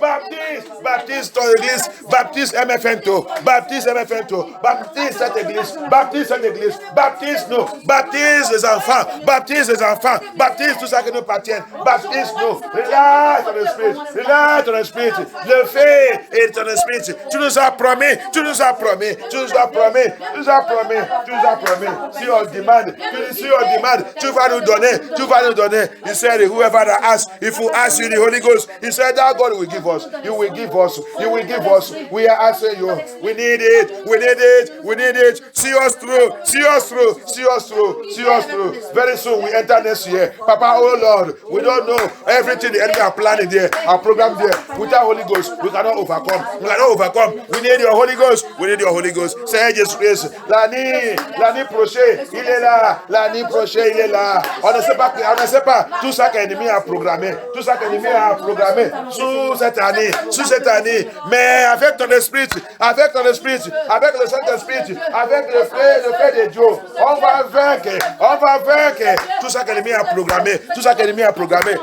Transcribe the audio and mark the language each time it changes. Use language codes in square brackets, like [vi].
[fr] Baptise, baptise ton église, baptise MFNTO, baptise MFNTO, baptise cette église, baptise cette église, baptise nous, baptise les enfants, baptise les enfants, baptise tout ça qui nous appartient, baptise nous, relâche ton esprit, relâche ton esprit, le feu et ton esprit, tu nous as promis, tu nous as promis, tu nous as promis, tu nous as promis, tu nous as promis, si on demande, si on demande, tu vas nous donner, tu vas nous donner. [en] He said, whoever that asks, if we ask you the Holy Ghost, he said that God will give us, you will give us, you will give us. We are asking you, we need it, we need it, we need it. See us through, see us through, see us through, see us through. Very soon we enter next year. Papa, oh Lord, we don't know everything the enemy are planning there, our program there. Without Holy Ghost, we cannot overcome. We cannot overcome. We need your Holy Ghost. We need your Holy Ghost. [fr] Seigneur Jésus-Christ, l'année prochaine, il est là. L'année prochaine, il est là. On ne sait pas tout ça que l'ennemi a programmé. Tout ça que l'ennemi a programmé sous cette année. Mais avec ton esprit, avec ton esprit, avec le Saint-Esprit, avec le feu de Dieu, on va vaincre tout ça que l'ennemi a programmé. Tout ça que l'ennemi a programmé.